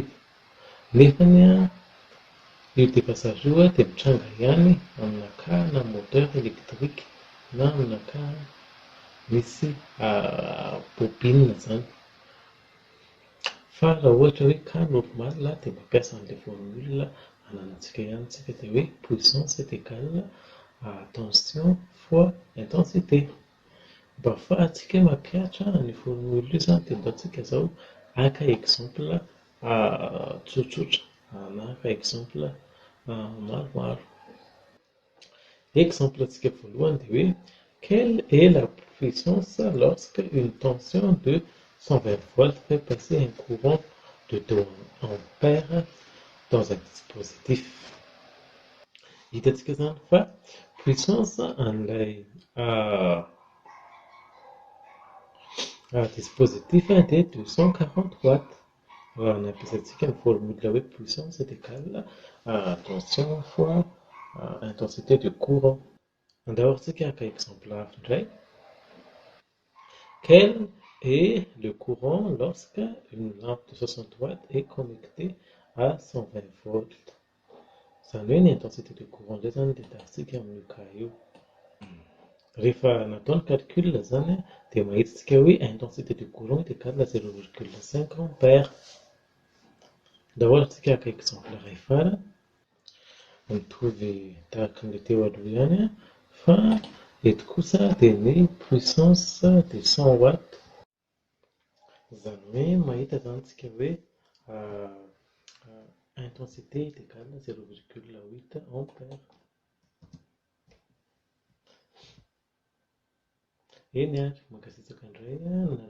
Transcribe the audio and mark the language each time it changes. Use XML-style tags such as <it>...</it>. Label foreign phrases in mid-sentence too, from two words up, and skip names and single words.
<mg>Nefany io déphasage io dia mitranga ihany amina cas na</mg> <fr>moteur électrique</fr> <mg>na amina cas misy bobine izany. Fa raha ohatra hoe</mg> <fr>cas normal</fr> <mg>dia mampiasa an'ilay formule ananantsika ihany tsika dia hoe</mg> <fr>puissance est égale à tension fois intensité.</fr> <mg>Mba ahafahantsika mampiatra ny formule io izany dia ataontsika izao aka exemple tsotsotra na aka exemple maromaro. Exemple antsika voalohany dia hoe</mg> <fr>quelle est la puissance lorsque une tension de 120 volts fait passer un courant de 2 ampères dans un dispositif.</fr> <mg>Hitantsika izany fa puissance an'ilay dispositif dia 240 watts. Raha nampiasantsika ny formule hoe</mg> <fr>puissance est égale tension fois intensité du courant.</fr> <mg>Andahorintsika aka exemple hafa indray.</mg> <fr>Quel est le courant lorsque une lampe de 60 watts est connectée à 120 volts?</fr> <mg>Izany hoe ny</mg> <fr>intensité de courant</fr> <mg>indray izany dia tazitsika amin'io cas io. Rehefa natao ny calcul izany dia mahitatsika hoe</mg> <fr>intensité de courant est égale à 0,5 ampère.</fr> <mg>Andahorintsika aka exemple iray farany mitovy tahaka ny teo aloha ihany fa eto kosa dia ny</mg> <fr>puissance de 100 watts.</fr> <mg>Izany hoe mahita izany tsika hoe</mg> <fr>intensité est égale à 0,8 ampères.</fr> <mg>Eny a, makasitsaka indray a</mg>